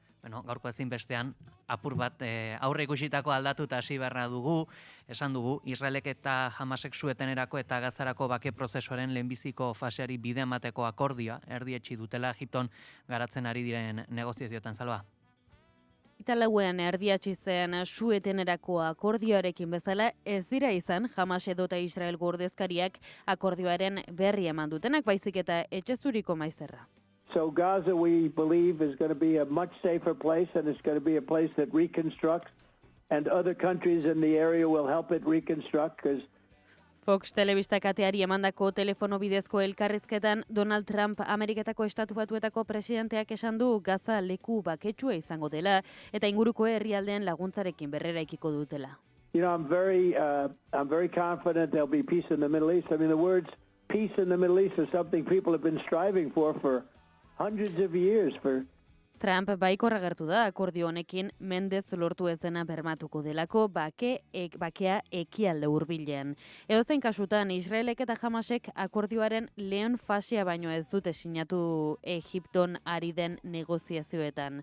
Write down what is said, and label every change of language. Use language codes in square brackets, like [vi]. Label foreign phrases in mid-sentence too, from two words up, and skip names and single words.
[eu] Bueno, gaurko ezinbestean, apur bat aurre ikusitako aldatuta hasi beharra dugu, esan dugu, Israelek eta Hamasek suetenerako eta Gazarako bake prozesuaren lehenbiziko faseari bide emateko akordioa erdietsi dutela Egipton garatzen ari diren negoziazioetan, Salva. Italauean erdiatzi zen suetenerako akordioarekin bezala ez dira izan Hamas edota Israel ordezkariak akordioaren berri eman dutenak, baizik eta etxezuriko maizterra. [en] So Gaza, we believe, is going to be a much safer place, and it's going to be a place that reconstructs, and other countries in the area will help it reconstruct, because [eu] Fox telebista kateari emandako telefono bidezko elkarrizketan Donald Trump Ameriketako Estatu Batuetako presidenteak esan du Gaza leku baketsua izango dela eta inguruko herrialdeen laguntzarekin berreraikiko dutela. [en] You know, I'm very confident there'll be peace in the Middle East. I mean, the words peace in the Middle East is something people have been striving for hundreds of years. [eu] Trump baikorra agertu da akordio honekin mendez lortu ez dena bermatuko delako bakea ekialde hurbilean. Edozein kasutan Israelek eta Hamasek akordioaren lehen fasea baino ez dute sinatu Egipton ari den negoziazioetan.